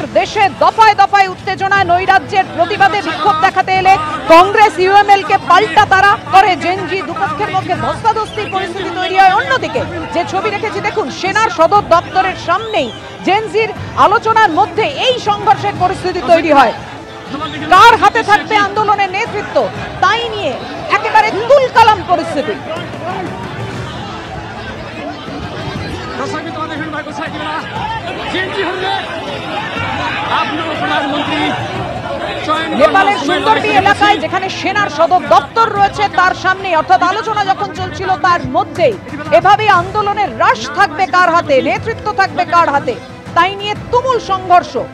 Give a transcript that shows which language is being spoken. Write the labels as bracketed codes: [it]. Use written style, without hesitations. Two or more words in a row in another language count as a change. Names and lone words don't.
[bn] দেশে দফায় দফায় উত্তেজনা, নৈরাজ্যের প্রতিবাদে বিক্ষোভ দেখাতে এলে কংগ্রেস ইউএমএল কে পাল্টা তারা করে জেন জি, দুপক্ষের মধ্যে ধস্তাধস্তির পরিস্থিতি তৈরি হয়। অন্যদিকে যে ছবি রেখেছি দেখুন, সেনার সদর দপ্তরের সামনেই জেন জির আলোচনার মধ্যে এই সংঘর্ষের পরিস্থিতি তৈরি হয়। কার হাতে থাকবে আন্দোলনের নেতৃত্ব তাই নিয়ে একেবারে তুলকালাম পরিস্থিতি। [ne] दर्शक तपाईँ देख्नु भएको छ यति बेला जेनजीहरूले आफ्नो प्रधानमन्त्री चयन [bn] নেপালের সুন্দরবন এলাকায় যেখানে সেনার সদর দপ্তর রয়েছে তার সামনে, অর্থাৎ আলোচনা যখন চলছিল তার মধ্যেই এভাবেই আন্দোলনের রাশ থাকবে কার হাতে, নেতৃত্ব থাকবে কার হাতে, তাই নিয়ে তুমুল সংঘর্ষ।